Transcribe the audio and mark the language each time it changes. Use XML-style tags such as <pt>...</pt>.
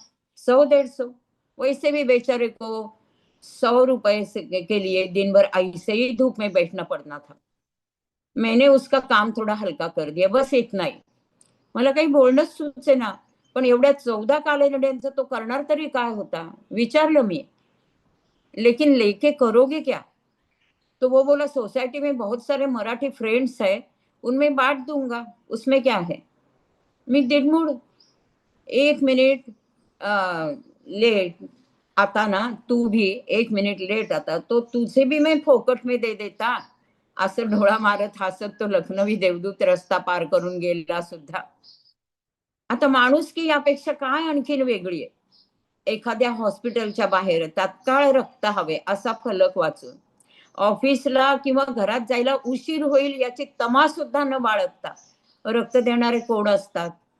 <hi>100-150 वैसे भी बेचारे को 100 रुपए के लिए दिन भर ऐसे ही धूप में बैठना पड़ना था. मैंने उसका काम थोड़ा हलका कर दिया, बस इतना ही."</hi> <mr>मला काही बोलणंच सुचेना. पण एवढ्या 14 कालनिर्णयांचा तो करणार तरी काय होता? विचारलं मी,</mr> <hi>"लेकिन लेके करोगे क्या?" तो वो बोला, "सोसाइटी में बहुत सारे मराठी फ्रेंड्स है, उनमें बांट दूंगा, उसमें क्या है."</hi> <mr>मी दिडमूड.</mr> <hi>1 मिनिट लेट आता ना, तू भी 1 मिनिट लेट आता तो तुझे भी मैं फोकट में दे देता.</hi> <mr>असं डोळा मारत हसत तो लखनवी देवदूत रस्ता पार करून गेला सुद्धा. आता माणुसकी यापेक्षा काय आणखीन वेगळी आहे? एखाद्या हॉस्पिटलच्या बाहेर तात्काळ रक्त हवे असा फलक वाचून ऑफिसला किंवा घरात जायला उशीर होईल याची तमा सुद्धा न बाळगता रक्त देणारे कोण असतात?</mr>